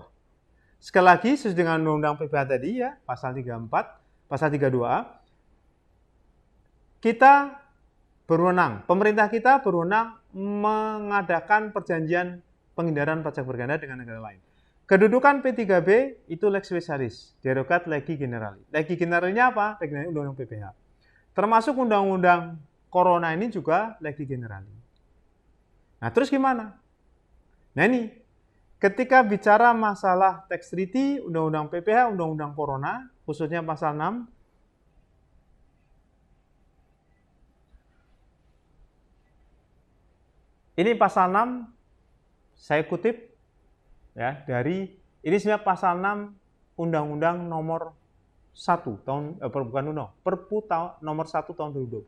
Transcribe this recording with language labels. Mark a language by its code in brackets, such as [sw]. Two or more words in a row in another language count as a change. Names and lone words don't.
[id] Sekali lagi, sesuai dengan Undang-Undang PPH tadi, ya, pasal 34, pasal 32A, kita berwenang, pemerintah kita berwenang mengadakan perjanjian penghindaran pajak berganda dengan negara lain. [la] Kedudukan P3B itu lex specialis, derogat legi generali. [id] Legi generalnya apa? Legi Undang-Undang PPH. Termasuk Undang-Undang Corona ini juga [la] legi generali. [id] Nah, terus gimana? Nah, ini ketika bicara masalah [en] Tax Treaty, [id] Undang-Undang PPH, Undang-Undang Corona, khususnya pasal 6, ini pasal 6, saya kutip, ya, dari, ini sebenarnya pasal 6 Undang-Undang nomor 1 tahun, Perpu nomor 1 tahun 2020.